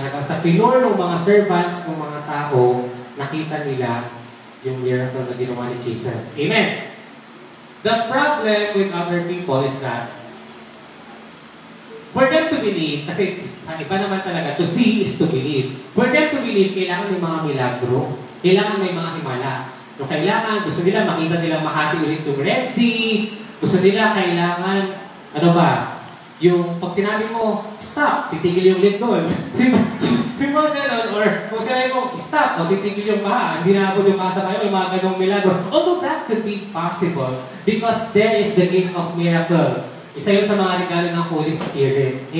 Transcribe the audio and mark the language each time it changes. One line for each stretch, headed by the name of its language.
Filipino: Hanggang sa pinur ng mga servants, ng mga tao, nakita nila yung miracle na ginawa ni Jesus. Amen.
English: The problem with other people is that for them to believe,
Filipino: kasi sa iba naman talaga,
English: to see is to believe. For them to believe,
Filipino: kailangan may mga milagro, kailangan may mga himala. So kailangan, gusto nila makita nilang mahati ulit yung Red Sea, gusto nila kailangan, ano ba, yung pag sinabi mo, stop, titigil yung lindol. Di ba ganon? Or kung sinabi mo, stop, titigil yung baha, hindi na ako yung masa kayo, may mga ganong milagro.
English: Although that could be possible because there is the gift of miracle.
Filipino: Isa yun sa mga regalo ng Holy Spirit.